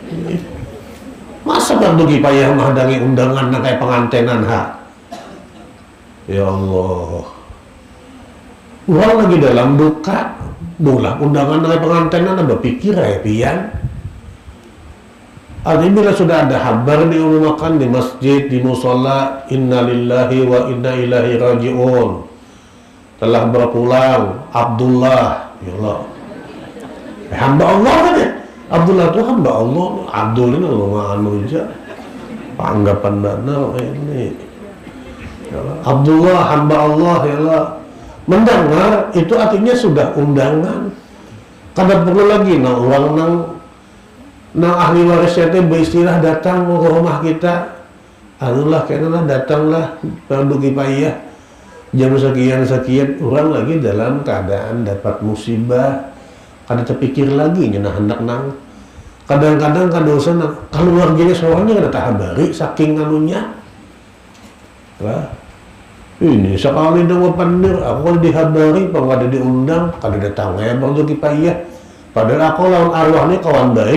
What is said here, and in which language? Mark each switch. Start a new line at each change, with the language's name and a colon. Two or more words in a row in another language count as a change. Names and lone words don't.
Banjar: Masa bantu kipayah menghadangi undangan kayak pengantenan
Arabic: يا الله.
Banjar: Orang lagi dalam duka, undangan kayak pengantenan ada pikir ya pian. Artinya bila sudah ada kabar diumumkan di masjid, di musola,
Arabic: إنا لله وإنا إليه راجعون,
Banjar: telah berpulang Abdullah,
Arabic: يا الله,
Banjar: hamba Allah kan ya, Abdullah itu hamba Allah, Abdul ini anu aja, anggapan dana ini,
Arabic: يا الله.
Banjar: Abdullah hamba Allah,
Arabic: يا الله,
Banjar: mendengar itu artinya sudah undangan, kada perlu lagi orang ahli warisnya itu beristilah datang ke rumah kita, anulah kayaknya datanglah Fardu Kifayah jam sekian orang lagi dalam keadaan dapat musibah, kada terpikir lagi nyana hendak nang kadang-kadang kada usah keluarganya soalnya kada tahabari saking anunya lah. Ini sekali dong pandir aku dihabari apa kada diundang kada datang ya Fardu Kifayah, padahal aku lawan arwah ini kawan baik.